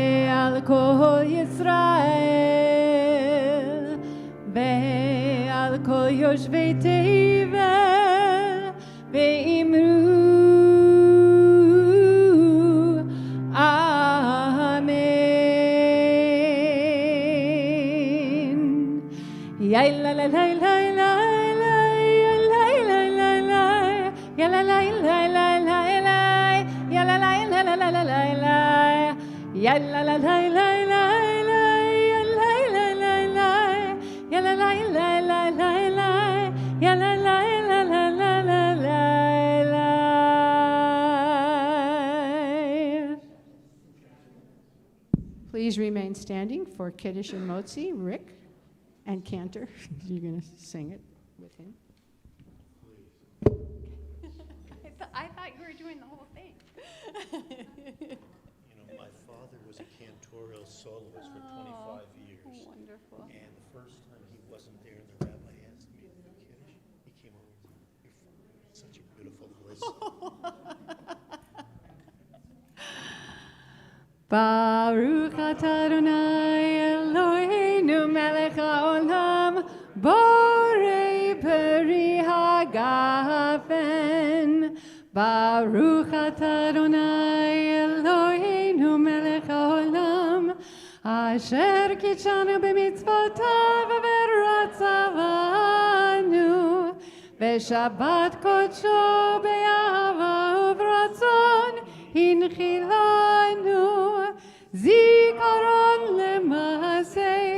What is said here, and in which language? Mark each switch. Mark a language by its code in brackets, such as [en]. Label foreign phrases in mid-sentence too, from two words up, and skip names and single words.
[he] ועל כל ישראל, ועל כל יושבי תבל, ואמרו Ya la la la la la la ya la la la la ya la la la la la la ya la la la la la la la ya la la la la la la ya la la la la ya la la la la la la ya la la la la la la la. [en] Please remain standing for Kiddush and Motzi. Rick and Cantor, you're going to sing it with him. I thought you were doing the whole thing. You know, my father was a cantorial soloist for 25 years. Wonderful. And the first time he wasn't there, the rabbi asked me to do Kiddush. He came over and said, "Your father has such a beautiful voice." [he] ברוך אתה אדוני אלוהינו מלך העולם בורא פרי הגפן. ברוך אתה אדוני אלוהינו מלך העולם אשר קידשנו במצוותיו ורצה בנו ושבת קדשו באהבה וברצון הנחילנו זיכרון למעשה